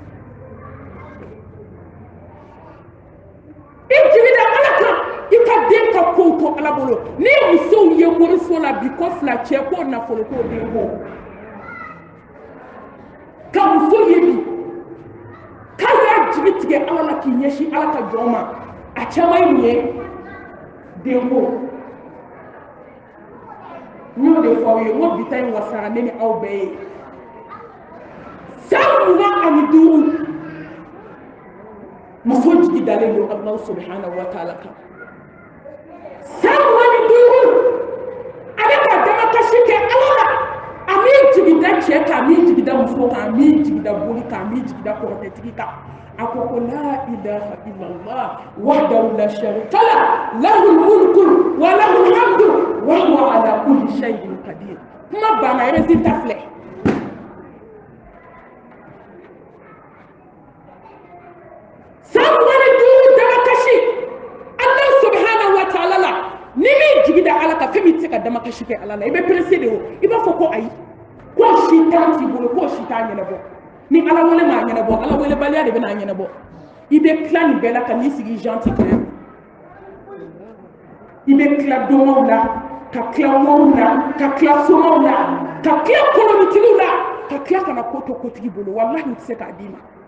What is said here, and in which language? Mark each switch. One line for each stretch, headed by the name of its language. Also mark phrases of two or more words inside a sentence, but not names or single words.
Bambara: i jigida ala kan i ka den ka kow to ala bolo ni musow ye wariso la bi ko fila cɛ ko nafolo ko den ko ka muso ye bi k'a y'a jigi tigɛ ala la k'i ɲɛsin ala ka jɔn ma a caman ye mun ye den ko n y'o de fɔ aw ye n ko bi ta in wasara ne ni aw bɛɛ ye san 25 muso jigi dalen don
Arabic: الله سبحانه وتعالى
Bambara: kan san 25 a bɛ ka damakasi kɛ ala la a m'i jigida cɛ kan a m'i jigida muso kan a m'i jigida boli kan a m'i jigida kɔrɔtɛtigi kan a ko ko
Arabic: لا إله إلا الله وحده لا شريك له له الملك وله الحمد وهو على كل شيء قدير
Bambara: kuma banna résultat filɛ san 25 damakasi
Arabic: الله سبحانه وتعالى
Bambara: la ni min jigida ala ka fɛn min tɛ se ka damakasi kɛ ala la i bɛ pressé de o i b'a fɔ ko ayi ko si t'an t'i bolo ko si t'a ɲɛnabɔ ni ala wele m'a ɲɛnabɔ ala wele baliya de bɛ n'a ɲɛnabɔ i bɛ tila nin bɛɛ la ka n'i sigi gentil kan i bɛ tila dɔngɔw la ka tila wɔriw la ka tila somaw la ka tila kolonitigiw la ka tila ka na ko to kotigi bolo wallahi u tɛ se k'a d'i ma